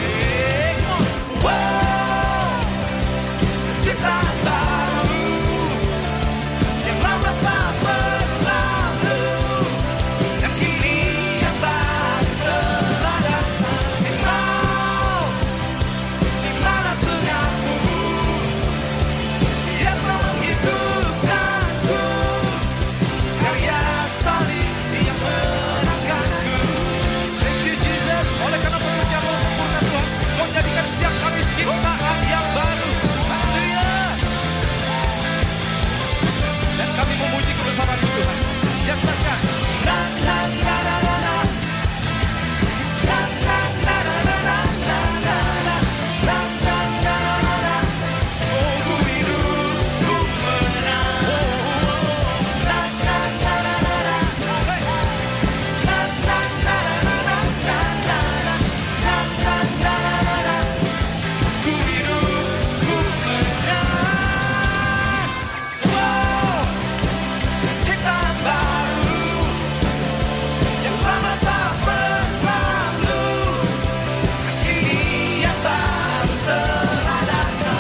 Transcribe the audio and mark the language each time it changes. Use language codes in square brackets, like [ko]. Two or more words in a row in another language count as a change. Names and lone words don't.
[id] Wow, ciptaan baru, yang lama tak berlalu, dan kini yang baru telah datang. Engkau di mana sengahmu? Dia telah menghidupkanku, karya salib yang menangkanku. [en] Thank you Jesus, [id] oleh karena pekerjaanmu sempurna Tuhan, Kau jadikan setiap kami ciptaan yang baru. Haleluya. Dan kami memuji kebesaran-Mu Tuhan. Nyatakan. Na na na na na na. Na na na na na na na na na. Na na na na na na. Oh, ku hidup, ku menang. Na na na na na na. Hey. Na na na na na na na na. Na na na na na na. Ku hidup, ku menang. Wow, ciptaan baru, yang lama tak berlalu, kini yang baru telah datang.